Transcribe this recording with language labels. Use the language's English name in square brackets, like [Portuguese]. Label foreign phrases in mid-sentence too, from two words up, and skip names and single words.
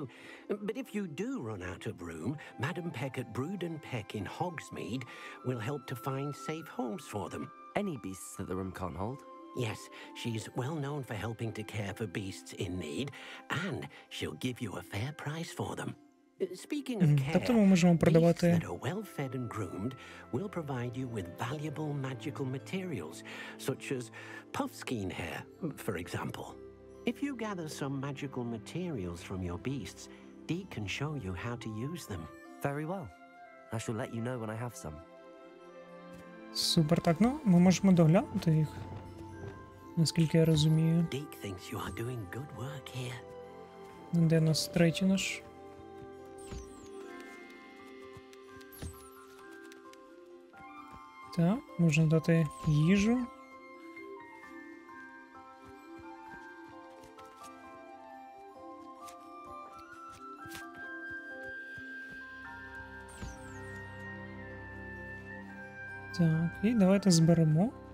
[English] But if you do run out of room, Madam Peck at Brood and Peck in Hogsmeade will help to find safe homes for them. Any beasts that the room can't hold? Yes, she's well known for helping to care for beasts in need, and she'll give you a fair price for them. Speaking of care, [Ukrainian] Тобто ми можемо [English] beasts [Ukrainian] продавати [English] that are well fed and groomed will provide you with valuable magical materials, such as puffskein hair, for example. If you gather some magical materials from your beasts, Deke can show you how to use them. Very well. I shall let you know when I have some. [Ukrainian] Супер, так, ну, ми можемо доглянути їх, наскільки я розумію. [English] Deke thinks you are doing good work here. [Ukrainian] Де нас третій наш? Так, можна дати їжу. Так, і давайте зберемо.